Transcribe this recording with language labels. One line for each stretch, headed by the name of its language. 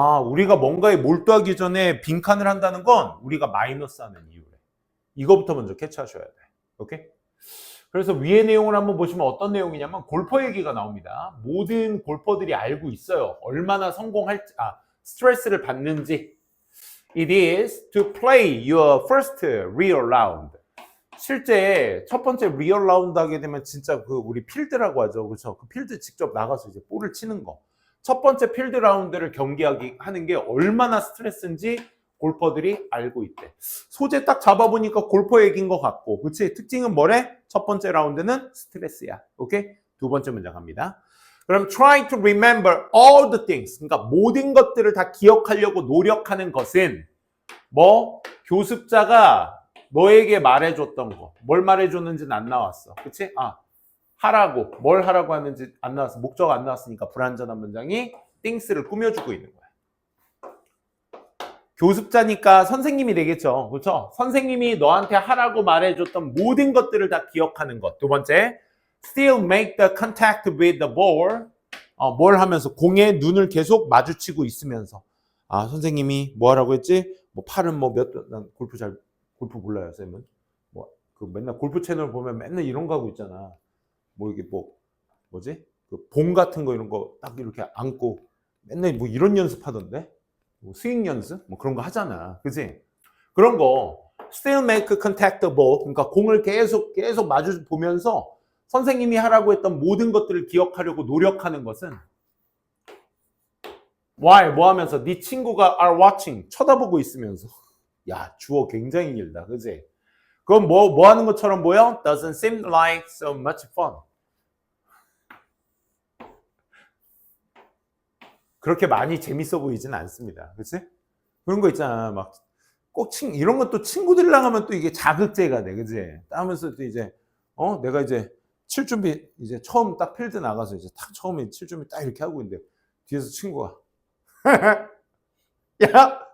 Korean: 우리가 뭔가에 몰두하기 전에 빈칸을 한다는 건 우리가 마이너스하는 이유래. 이거부터 먼저 캐치하셔야 돼. 오케이? 그래서 위의 내용을 한번 보시면 어떤 내용이냐면 골퍼 얘기가 나옵니다. 모든 골퍼들이 알고 있어요. 얼마나 성공할지, 스트레스를 받는지.
English: It is to play your first real round.
Korean: 실제 첫 번째 리얼 라운드 하게 되면 진짜 우리 필드라고 하죠. 그렇죠? 그 필드 직접 나가서 이제 볼을 치는 거. 첫 번째 필드 라운드를 경기하는 게 얼마나 스트레스인지 골퍼들이 알고 있대. 소재 딱 잡아보니까 골퍼 얘기인 것 같고, 그치? 특징은 뭐래? 첫 번째 라운드는 스트레스야. 오케이? 두 번째 문장 갑니다. 그럼
English: try to remember all the things.
Korean: 그러니까 모든 것들을 다 기억하려고 노력하는 것은 뭐 교습자가 너에게 말해줬던 거. 뭘 말해줬는지는 안 나왔어. 그치? 하라고. 뭘 하라고 하는지 안 나왔어. 목적 안 나왔으니까 불완전한 문장이 things를 꾸며주고 있는 거야. 교습자니까 선생님이 되겠죠. 그렇죠? 선생님이 너한테 하라고 말해줬던 모든 것들을 다 기억하는 것. 두 번째,
English: still make the contact with the ball.
Korean: 뭘 하면서 공에 눈을 계속 마주치고 있으면서 선생님이 뭐 하라고 했지? 뭐 팔은 뭐 난 골프 몰라요, 쌤은. 그 맨날 골프 채널 보면 맨날 이런 거 하고 있잖아. 뭐 이게 뭐지? 그 봉 같은 거 이런 거 딱 이렇게 안고 맨날 뭐 이런 연습하던데? 뭐 스윙 연습? 뭐 그런 거 하잖아. 그지? 그런 거
English: still make contact the ball.
Korean: 그러니까 공을 계속 마주 보면서 선생님이 하라고 했던 모든 것들을 기억하려고 노력하는 것은
English: why?
Korean: 뭐 하면서 네 친구가
English: are watching.
Korean: 쳐다보고 있으면서. 야, 주어 굉장히 길다. 그지? 그건 뭐 하는 것처럼 보여?
English: Doesn't seem like so much fun.
Korean: 그렇게 많이 재밌어 보이진 않습니다. 그치? 그런 거 있잖아. 막, 이런 것도 친구들이랑 하면 또 이게 자극제가 돼. 그치? 하면서 또 이제, 내가 이제 칠 준비, 이제 처음 딱 필드 나가서 이제 딱 처음에 칠 준비 딱 이렇게 하고 있는데, 뒤에서 친구가, 야!